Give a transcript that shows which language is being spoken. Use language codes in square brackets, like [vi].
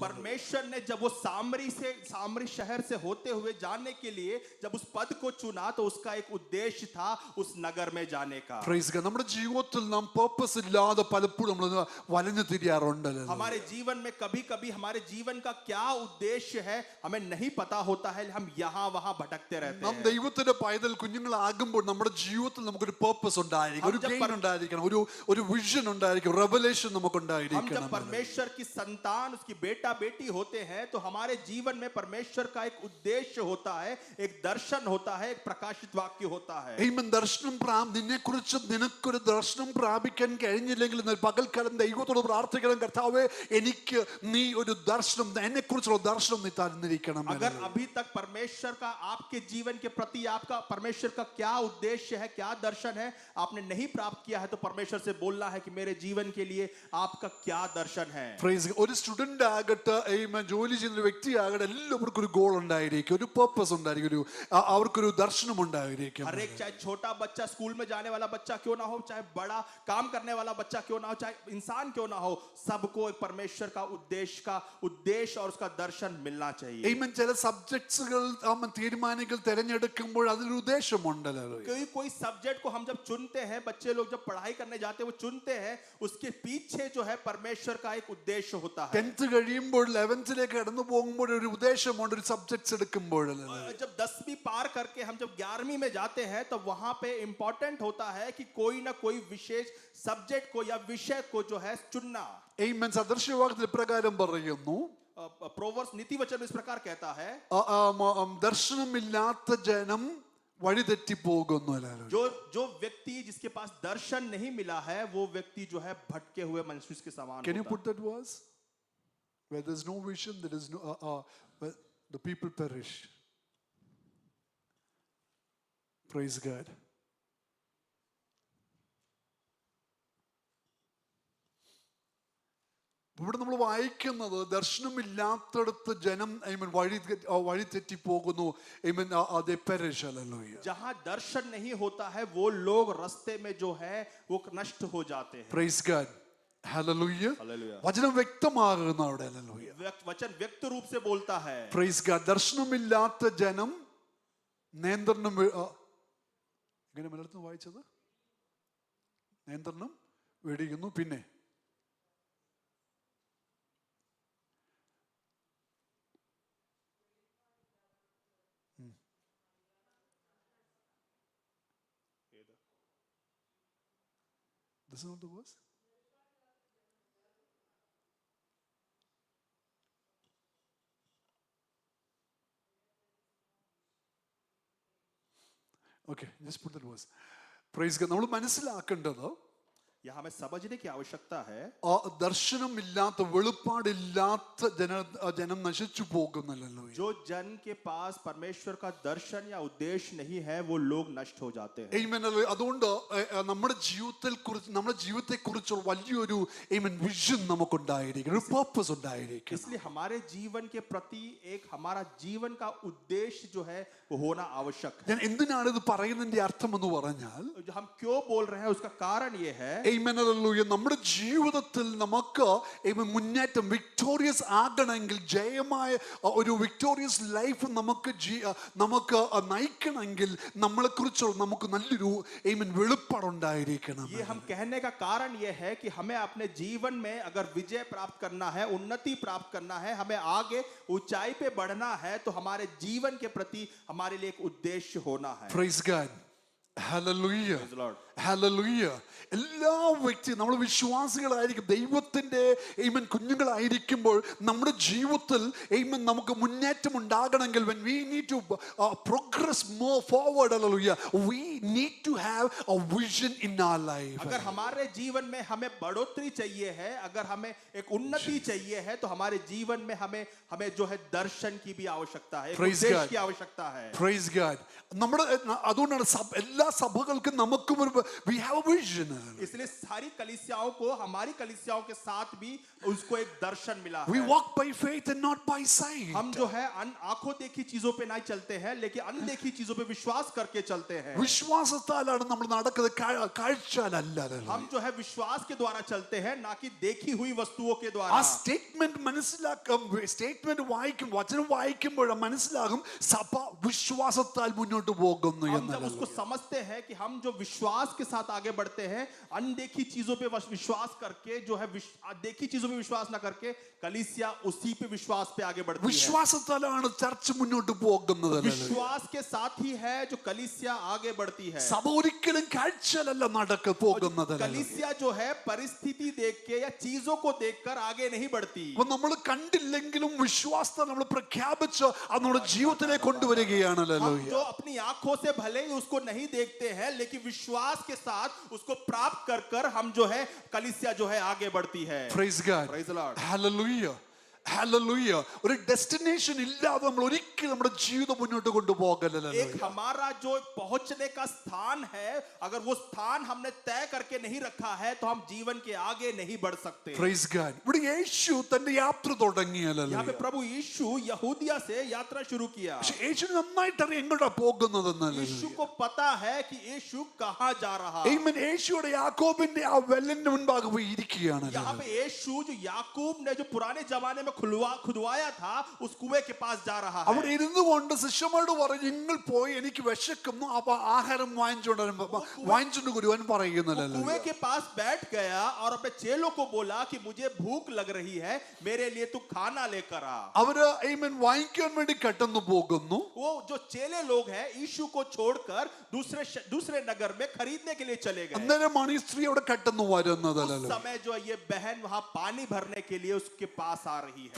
[hi] परमेश्वर ने जब वो सामरी शहर से होते हुए जाने के लिए जब उस पद को चुना तो उसका एक उद्देश्य था उस नगर में जाने का। [en] Praise God. [ml] നമ്മുടെ ജീവിതത്തിൽ നാം purpose ഇല്ലാതെ പലപ്പോഴും നമ്മൾ വലഞ്ഞു തിരിയാറുണ്ടല്ലോ. [hi] हमारे जीवन में कभी-कभी हमारे जीवन का क्या उद्देश्य है हमें नहीं पता होता है, हम यहाँ वहाँ भटकते रहते [ml] നാം [hi] हैं। [ml] ദൈവത്തിന്റെ പൈതൽ കുഞ്ഞുങ്ങളാകുമ്പോൾ നമ്മുടെ ജീവിതത്തിൽ നമുക്കൊരു purpose ഉണ്ടായിരിക്കണം, ഒരു ഗെയിൻ ഉണ്ടായിരിക്കണം, ഒരു വിഷൻ ഉണ്ടായിരിക്കണം, റെവലേഷൻ നമുക്ക് [hi] हम जब [ml] ഉണ്ടായിരിക്കണം. [hi] परमेश्वर की संतान, उसकी बेटा बेटी होते हैं तो हमारे जीवन में परमेश्वर का एक उद्देश्य होता है, एक दर्शन होता है, एक प्रकाशित वाक्य होता है। [ml] നിനക്കൊരു ദർശനം പ്രാപിക്കാൻ കഴിഞ്ഞില്ലെങ്കിൽ പകൽക്കാലം ദൈവത്തോട് പ്രാർത്ഥിക്കണം, കർത്താവേ എനിക്ക് നീ ഒരു ദർശനം, എന്നെ കുറിച്ചുള്ള ദർശനം നീ തന്നിരിക്കണം. [hi] अगर अभी तक परमेश्वर का आपके जीवन के प्रति आपका परमेश्वर का क्या उद्देश्य है, क्या दर्शन है आपने नहीं प्राप्त किया है तो परमेश्वर से बोलना है कि मेरे जीवन के लिए आपका क्या दर्शन है। [ml] ഒരു സ്റ്റുഡന്റ് ആകട്ടെ, ജോലി ചെയ്യുന്ന ഒരു വ്യക്തി ആകട്ടെ, എല്ലാവർക്കും ഒരു ഗോൾ ഉണ്ടായിരിക്കും, ഒരു പർപ്പസ് ഉണ്ടായിരിക്കും, അവർക്കൊരു ദർശനം ഉണ്ടായിരിക്കും. [hi] हर एक, चाहे छोटा बच्चा, स्कूल में जाने वाला बच्चा क्यों ना हो, चाहे बड़ा काम करने वाला बच्चा क्यों ना हो, चाहे इंसान क्यों ना हो, सबको एक परमेश्वर का उद्देश्य और उसका दर्शन मिलना चाहिए। [ml] ചില സബ്ജക്ട്സുകൾ തീരുമാനിക്കൽ തിരഞ്ഞെടുക്കുമ്പോൾ അതിലൊരു ഉദ്ദേശമുണ്ടല്ലോ. [hi] कोई सब्जेक्ट को हम जब चुनते हैं, बच्चे लोग जब पढ़ाई करने जाते हैं वो चुनते हैं, उसके पीछे जो है परमेश्वर का एक उद्देश्य होता है। [ml] 10th കഴിയുമ്പോൾ 11th കടന്നു പോകുമ്പോൾ ഒരു ഉദ്ദേശമുണ്ട്, ഒരു സബ്ജക്ട്സ് എടുക്കുമ്പോൾ. [hi] जब 10वीं पार करके हम जब 11वीं में जाते हैं तो वहां पे इंपॉर्टेंट होता है कि कोई ना कोई विशेष सब्जेक्ट को या विषय को जो है चुनना। [ml] സദൃശ്യവാക്യത്തിൽ പ്രകാരം പറയുന്നു, [hi] प्रोवर्ब्स नीति वचन इस प्रकार कहता है, [ml] ദർശനമില്ലാത്ത ജനം വഴിതെറ്റി പോകുന്നു. [hi] जो व्यक्ति जिसके पास दर्शन नहीं मिला है वो व्यक्ति जो है भटके हुए मनुष्य के समान [en] Can you [hi] होता [en] put that verse? Where there is no vision, there is no the people perish. Praise God. [ml] ഇവിടെ നമ്മൾ വായിക്കുന്നത് ദർശനമില്ലാത്തടത്ത് ജനം വഴി തെറ്റിപ്പോകുന്നു. [en] they perish. Hallelujah. [hi] जहां दर्शन नहीं होता है वो लोग रास्ते में जो है वो नष्ट हो जाते हैं. [en] Praise God. Hallelujah. Hallelujah. [ml] വചനം വ്യക്തമാകുന്നു അവിടെ. Hallelujah. [hi] वचन व्यक्त रूप से बोलता है. [en] Praise God. [ml] ദർശനമില്ലാത്ത ജനം നിയന്ത്രണം എങ്ങനെ മലയാളത്തിൽ വായിച്ചത്? നിയന്ത്രണം വെടിയുന്നു. [en] പിന്നെ This is not the verse. Okay, just put that verse. Praise God. [ml] നമ്മൾ മനസ്സിലാക്കേണ്ടത് [hi] यहाँ हमें समझने की आवश्यकता है. [ml] ദർശനമില്ലാത്ത വെളിപ്പാടില്ലാത്ത ജനം നശിച്ചു പോകുന്നില്ലല്ലോ. [hi] जो जन के पास परमेश्वर का दर्शन या उद्देश्य नहीं है वो लोग नष्ट हो जाते हैं. [en] Amen. [ml] അതുകൊണ്ട് നമ്മുടെ ജീവിതത്തെ കുറിച്ചുള്ള വലിയൊരു വിഷൻ നമുക്കുണ്ടായിരിക്കണം, ഒരു പർപ്പസ് ഉണ്ടായിരിക്കണം. [hi] इसलिए हमारे जीवन के प्रति एक हमारा जीवन का उद्देश्य जो है वो होना आवश्यक है. [ml] ഞാൻ എന്തിനാണ് ഇത് പറയുന്നതിന്റെ അർത്ഥം എന്ന് പറഞ്ഞാൽ, [hi] हम क्यों बोल रहे हैं उसका कारण ये है. [en] Amen. Hallelujah. [ml] നമ്മുടെ ജീവിതത്തിൽ നമുക്ക് മുന്നേറ്റം വിക്ടോറിയസ് ആകണമെങ്കിൽ, ജയമായ ഒരു വിക്ടോറിയസ് ലൈഫ് നമുക്ക് നയിക്കണമെങ്കിൽ നമ്മളെക്കുറിച്ചുള്ള നമുക്ക് നല്ലൊരു വെളിപ്പാടുണ്ടായിരിക്കണം. [hi] ये हम कहने का कारण ये है कि हमें अपने जीवन में अगर विजय प्राप्त करना है, उन्नति प्राप्त करना है, हमें आगे ऊंचाई पे बढ़ना है, तो हमारे जीवन के प्रति हमारे लिए एक उद्देश्य होना है. [en] Praise God. Hallelujah. Praise the Lord. Hallelujah. [ml] എല്ലാ വ്യക്തിയും നമ്മൾ വിശ്വാസികളായിരിക്കും, ദൈവത്തിന്റെ കുഞ്ഞുങ്ങളായിരിക്കുമ്പോൾ നമ്മുടെ ജീവിതത്തിൽ നമുക്ക് മുന്നേറ്റം ഉണ്ടാകണമെങ്കിൽ [en] when we need to progress more forward, hallelujah, we need to have a vision in our life. [hi] अगर हमारे जीवन में हमें बढ़ोतरी चाहिए है, अगर हमें एक उन्नति चाहिए है, तो हमारे जीवन में हमें जो है दर्शन की भी आवश्यकता है, उद्देश्य की आवश्यकता है. [en] Praise God. [ml] നമ്മുടെ അതുകൊണ്ടാണ് എല്ലാ സഭകൾക്കും നമുക്കും [en] we have a vision. [hi] इसलिए सारी कलीसियाओं को, हमारी कलीसियाओं के साथ भी उसको एक दर्शन मिला है. [en] We walk by faith and not by sight. [hi] हम जो है आंखों देखी चीजों पे नहीं चलते हैं, लेकिन अनदेखी चीजों पे विश्वास करके चलते हैं. [ml] വിശ്വാസത്താലാണ് നമ്മൾ നടക്കുന്നത്, കാഴ്ചയാലല്ല. [hi] हम जो है विश्वास के द्वारा चलते हैं, ना कि देखी हुई वस्तुओं के द्वारा. [ml] ആ സ്റ്റേറ്റ്മെന്റ് മനസ്സിലാക്കും, സ്റ്റേറ്റ്മെന്റ് വായിക്കും, വചനം വായിക്കുമ്പോൾ മനസ്സിലാകും സഭ വിശ്വാസത്താൽ മുന്നോട്ട് പോകുന്നു [hi] हम [ml] എന്ന്. [hi] जब उसको समझते हैं कि हम जो विश्वास के साथ आगे बढ़ते हैं, अनदेखी चीजों पे विश्वास करके, जो है देखी चीजों पे विश्वास ना करके, कलीसिया उसी पे विश्वास पे आगे बढ़ती है. [ml] വിശ്വാസത്താലാണ് ചർച്ച മുന്നോട്ട് പോകുന്നത്. [hi] विश्वास के साथ ही है जो कलीसिया आगे बढ़ती है. [ml] സഭ ഒരിക്കലും കാഴ്ചയല്ല പോകുന്നത്. [hi] कलीसिया जो है परिस्थिति देख के या चीजों को देखकर आगे नहीं बढ़ती. [ml] അപ്പൊ നമ്മൾ കണ്ടില്ലെങ്കിലും വിശ്വാസത്തെ നമ്മൾ പ്രഖ്യാപിച്ച് അത് നമ്മുടെ ജീവിതത്തിലേക്ക് കൊണ്ടുവരികയാണ്. [hi] हम जो अपनी आंखों से भले ही उसको नहीं देखते हैं, लेकिन विश्वास के साथ उसको प्राप्त कर हम जो है कलीसिया जो है आगे बढ़ती है. [en] Praise God. Praise the Lord. Hallelujah. Hallelujah. [ml] ഒരു ഡെസ്റ്റിനേഷൻ ഇല്ലാതെ നമ്മൾ ഒരിക്കലും നമ്മുടെ ജീവിതം മുന്നോട്ട് കൊണ്ടുപോകല്ല. [hi] एक हमारा जो पहुंचने का स्थान है, अगर वो स्थान हमने तय करके नहीं रखा है, तो हम जीवन के आगे नहीं बढ़ सकते. [en] Praise God. [ml] ഇവിടെ യേശു തന്റെ യാത്ര തുടങ്ങിയല്ലോ. [hi] यहाँ पे प्रभु यीशु यहूदिया से यात्रा शुरू किया. [ml] പക്ഷെ യേശു നന്നായിട്ട് അറിയാം എങ്ങോട്ടാ പോകുന്നതെന്നല്ലേ. [hi] यीशु को पता है कि यीशु कहाँ जा रहा है. [ml] ആമേൻ. യേശുയുടെ യാക്കോബിന്റെ ആ വെല്ലിന്റെ മുൻപാകെ പോയി ഇരിക്കുകയാണ്. [hi] यहाँ पे यीशु जो याकूब ने जो पुराने जमाने में खुदवाया था, उस कुएं के पास जा रहा है. [ml] അവിടെ ഇരുന്നു കൊണ്ട് ശിഷ്യന്മാരോട് പറഞ്ഞു, നിങ്ങൾ പോയി എനിക്ക് വിശക്കുന്നു, അപ്പൊ ആഹാരം വാങ്ങിച്ചുകൊണ്ട് വരുവാൻ പറയുന്നല്ലോ. [hi] कुएं के पास बैठ गया और अपने चेलों को बोला कि मुझे भूख लग रही है, मेरे लिए तू खाना लेकर आ. [ml] അവര് ആമേൻ വാങ്ങിക്കാൻ വേണ്ടി കടന്നു പോകുന്നു. [hi] वो जो चेले लोग हैं यीशु को छोड़कर दूसरे नगर में खरीदने के लिए चले गए. [ml] അന്നേരമാണ് ഈ സ്ത്രീ അവിടെ കടന്നു വരുന്നതല്ലോ. [hi] उस समय जो ये बहन वहां पानी भरने के लिए उसके पास आ रही है.